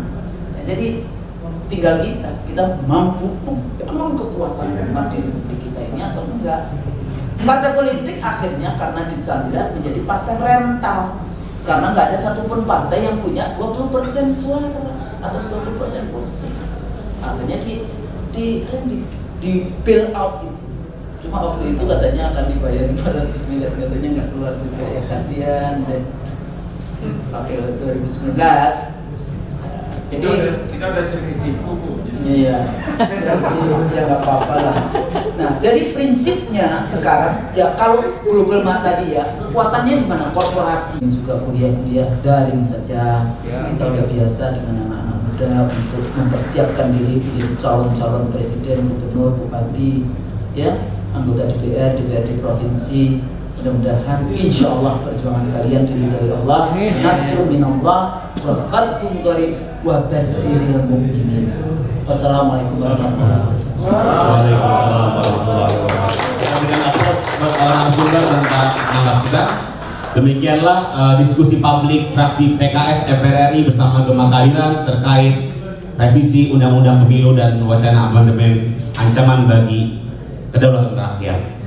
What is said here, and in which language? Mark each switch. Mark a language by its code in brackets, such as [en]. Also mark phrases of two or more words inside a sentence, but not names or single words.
[id] Ya, jadi tinggal kita mampu membangun kekuatan umat di republik kita ini atau enggak. Partai politik akhirnya karena disandra menjadi partai rental, karena nggak ada satupun partai yang punya 20% suara atau 20% kursi. Akhirnya di [en] bail out [id] itu. Cuma waktu itu katanya akan dibayar 400 miliar, katanya nggak keluar juga ya, kasihan. Dan pakai 2019. Jadi kita udah sering ditipu. Iya, ya nggak apa-apa lah. Nah, jadi prinsipnya sekarang ya kalau global tadi ya kekuatannya di mana? Korporasi juga kuliah daring saja. Kita udah biasa dengan anak-anak muda untuk mempersiapkan diri menjadi calon-calon presiden, gubernur, bupati, ya, anggota DPR, DPRD provinsi. [ar] Mudah-mudahan إن شاء الله [id] perjuangan kalian diridhai Allah, [ar] نصر من الله وفتح قريب وبشر المؤمنين. والسلام عليكم ورحمة الله وبركاته. وعليكم السلام ورحمة الله وبركاته. [id] Kita berikan aplaus buat narasumber dan para penanggap kita. Demikianlah diskusi publik fraksi PKS MPR RI bersama Gema Kadilan terkait revisi Undang-Undang Pemilu dan wacana amandemen ancaman bagi kedaulatan rakyat.